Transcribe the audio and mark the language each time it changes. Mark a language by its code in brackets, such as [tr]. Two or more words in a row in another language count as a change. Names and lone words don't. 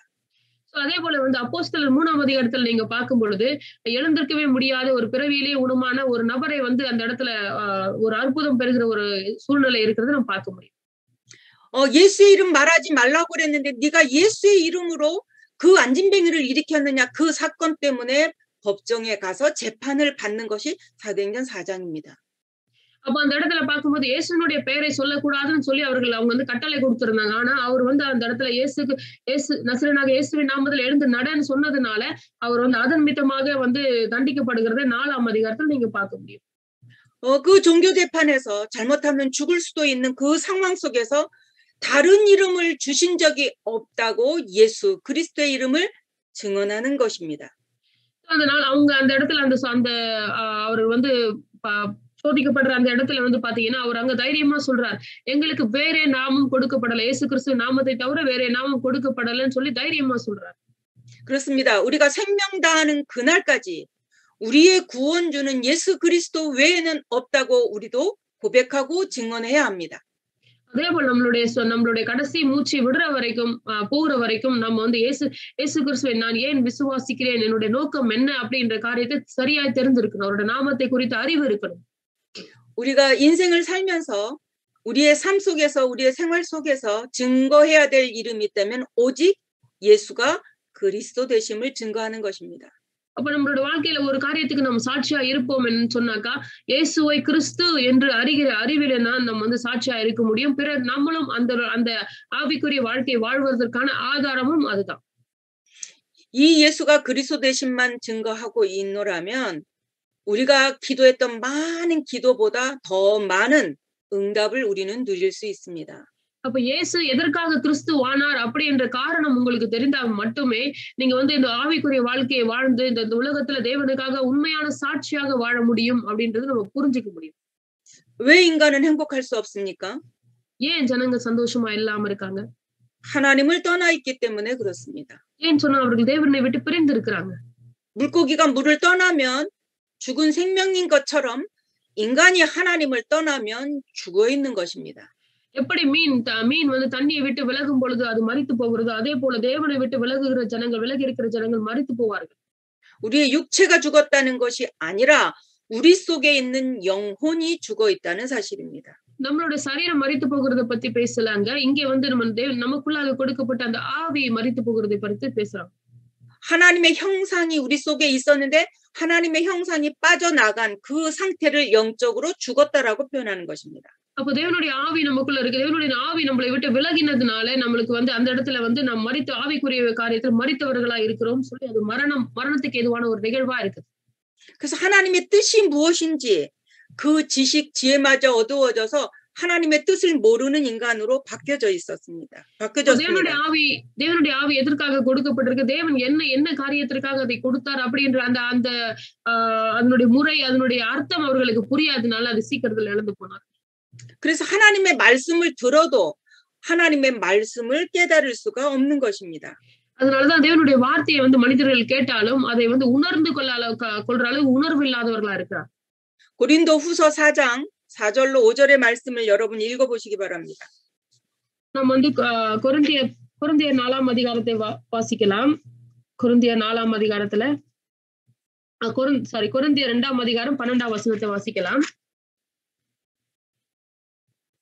[ta] அதே போல வந்து அப்போஸ்தலர் 3ஆம் அதிகாரத்துல நீங்க பார்க்கும் பொழுது எழுந்திருக்கவே முடியாத ஒரு பிறவியிலே உணமான ஒரு நபரை வந்து அந்த இடத்துல ஒரு அற்புதம் பெறுகிற ஒரு சூழ்நிலை இருக்கிறது நம்ம பார்க்க முடியும். [ko] 예수의 이름 말하지 말라고 그랬는데 네가 예수의 이름으로 그 안진뱅이를 일으켰느냐, 그 사건 때문에 법정에 가서 재판을 받는 것이 사도행전 4장입니다. [ta] அப்ப அந்த இடத்துல பார்க்கும்போது இயேசுனுடைய பெயரை சொல்லக்கூடாதுன்னு சொல்லி அவங்க வந்து கட்டளை கொடுத்திருந்தாங்க. ஆனா அவர் வந்து அந்த இடத்துல நசரேயனாகிய இயேசுவின் நாமத்தில் எழுந்து நடன்னு சொன்னதுனால அவர் வந்து அதன் நிமித்தமாக வந்து தண்டிக்கப்படுகிறதை 4ஆம் அதிகாரத்தில் நீங்க பார்க்க முடியும். [ko] 그 종교 재판에서 잘못하면 죽을 수도 있는 그 상황 속에서 다른 이름을 주신 적이 없다고 예수 그리스도의 이름을 증언하는 것입니다. [ta] அதனால அவங்க அந்த இடத்துல அந்த அவர் வந்து சோதிக்கப்படுற அந்த இடத்துல வந்து பாத்தீங்கன்னா அவர் அங்க தைரியமா சொல்றார், எங்களுக்கு வேற நாமம் கொடுக்கப்படல, இயேசு கிறிஸ்து நாமத்தை தவிர வேற நாமம் கொடுக்கப்படலன்னு சொல்லி தைரியமா சொல்றார். [ko] 그렇습니다. 우리가 생명 다하는 그날까지 우리의 구원주는 예수 그리스도 외에는 없다고 우리도 고백하고 증언해야 합니다. [ta] அதே போல நம்மளுடைய கடைசி மூச்சு விடுற வரைக்கும் போகிற வரைக்கும் நம்ம வந்து இயேசு கிறிஸ்துவை நான் ஏன் விசுவாசிக்கிறேன், என்னுடைய நோக்கம் என்ன அப்படின்ற காரியத்தை சரியாய் தெரிஞ்சிருக்கணும். அவரோட நாமத்தை குறித்த அறிவு இருக்கணும். [ko] 우리가 인생을 살면서 우리의 삶 속에서 우리의 생활 속에서 증거해야 될 이름이 있다면 오직 예수가 그리스도 되심을 증거하는 것입니다. [ta] அப்ப நம்மளோட வாழ்க்கையில ஒரு காரியத்துக்கு நம்ம சாட்சியா இருப்போம் சொன்னாக்கா இயேசுவை கிறிஸ்து என்று அறிகிற அறிவில தான் நம்ம வந்து சாட்சியா இருக்க முடியும். பிறகு நம்மளும் அந்த ஆவிக்குரிய வாழ்க்கையை வாழ்வதற்கான ஆதாரமும் அதுதான். [ko] 이 예수가 그리스도 되심만 증거하고 있노라면 우리가 기도했던 많은 기도보다 더 많은 응답을 우리는 누릴 수 있습니다. [ta] அப்ப இயேசு எதற்காக கிறிஸ்து ஆனார் அப்படி என்ற காரணம் உங்களுக்கு தெரிந்தால் மட்டுமே நீங்க வந்து இந்த ஆவிக்குரிய வாழ்க்கையை வாழ்ந்து இந்த உலகத்துல தேவனுக்காக உண்மையான சாட்சியாக வாழ முடியும் அப்படின்றது நம்ம புரிஞ்சுக்க முடியும். [ko] 왜 인간은 행복할 수 없습니까? [ta] ஏன் ஜனங்க சந்தோஷமா இல்லாம இருக்காங்க? [ko] 하나님을 떠나 있기 때문에 그렇습니다. [ta] ஏன் சொன்னா அவர்கள் தேவனை விட்டு பிரிந்து இருக்கிறாங்க. [ko] 물고기가 물을 떠나면 죽은 생명인 것처럼 인간이 하나님을 떠나면 죽어 있는 것입니다. [ta] எப்படி மீன் வந்து தண்ணியை விட்டு விலகும் பொழுது அது மரித்து போகிறது, அதே போல தேவனை விட்டு விலகி இருக்கிற ஜனங்கள் மரித்து போவார்கள். [ko] 우리의 육체가 죽었다는 것이 아니라 우리 속에 있는 영혼이 죽어 있다는 사실입니다. [ta] நம்மளுடைய சரீரம் மரித்து போகிறத பத்தி பேசலாங்க. இங்கே வந்து நமக்குள்ளாக கொடுக்கப்பட்ட அந்த ஆவி மரித்து போகிறதை பத்தி பேசுறோம். [ko] 하나님의 형상이 우리 속에 있었는데 하나님의 형상이 빠져나간 그 상태를 영적으로 죽었다라고 표현하는 것입니다. [ta] அப்ப தேவனுடைய ஆவி நமக்குள்ள இருக்கு. தேவனுடைய ஆவி நம்மளை விட்டு விலகினதுனால நம்மளுக்கு வந்து அந்த இடத்துல வந்து நாம் மரித்த ஆவிக்குரிய காரியத்தில் மரித்தவர்களா இருக்கிறோம் சொல்லி அது மரணத்துக்கு ஏதுவான ஒரு நிகழ்வா இருக்கு. [ko] 그래서 하나님의 뜻이 무엇인지 그 지식 지혜마저 어두워져서 하나님의 뜻을 모르는 인간으로 바뀌어져 있었습니다. [ta] தேவனுடைய ஆவி எதற்காக கொடுக்கப்பட்டிருக்கு, தேவன் என்ன காரியத்திற்காக அதை கொடுத்தார் அப்படின்ற அந்த அதனுடைய முறை அதனுடைய அர்த்தம் அவர்களுக்கு புரியாதனால அது சீக்கிரத்தில் இழந்து போனார். [ko] 그래서 하나님의 말씀을 들어도 하나님의 말씀을 깨달을 수가 없는 것입니다. [ta] அதனாலதான் தேவனுடைய வார்த்தையை வந்து மனிதர்கள் கேட்டாலும் அதை வந்து உணர்ந்து கொள்ற அளவு உணர்வு இல்லாதவர்களா இருக்கிறார். [ko] 고린도후서 4장 4절로 5절의 말씀을 여러분 읽어보시기 바랍니다. [ta] நம்ம வந்து கொரிந்தியர் 4ஆம் அதிகாரத்தை வாசிக்கலாம். கொரிந்தியர் 4ஆம் அதிகாரத்துல கொரிந்தியர் 2ஆம் அதிகாரம் 12ஆம் வசனத்தை வாசிக்கலாம்.